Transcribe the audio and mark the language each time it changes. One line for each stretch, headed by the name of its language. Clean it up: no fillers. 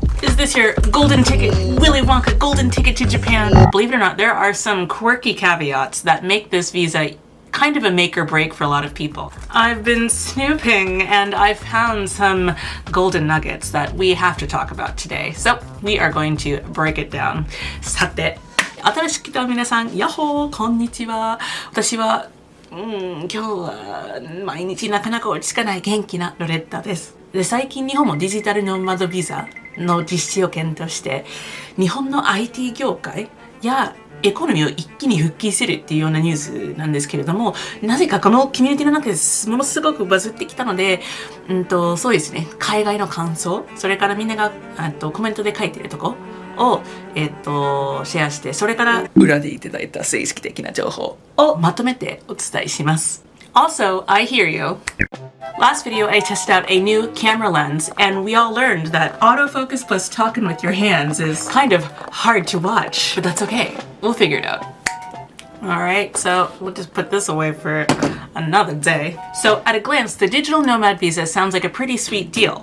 English: Is this your golden ticket, Willy Wonka golden ticket to Japan? Believe it or not, there are some quirky caveats that make this visa kind of a make or break for a lot of people. I've been snooping and I've found some golden nuggets that we have to talk about today. So we are going to break it down.
Japanese: さて、新しく来た皆さん、ヤッホー、こんにちは。私は、今日は毎日なかなか落ち着かない元気なロレッタです。で、最近日本もデジタルノマドビザの実施を検討して、日本の IT 業界やエコノミーを一気に復帰するっていうようなニュースなんですけれども、なぜかこのコミュニティの中でものすごくバズってきたので、そうですね、海外の感想、それからみんながコメントで書いてるとこを、シェアして、それから裏でいただいた正式的な情報をまとめてお伝えします。
English: Also, I hear you. Last video, I tested out a new camera lens, and we all learned that autofocus plus talking with your hands is kind of hard to watch, but that's okay. We'll figure it out. Alright, so we'll just put this away for another day. So at a glance, the digital nomad visa sounds like a pretty sweet deal.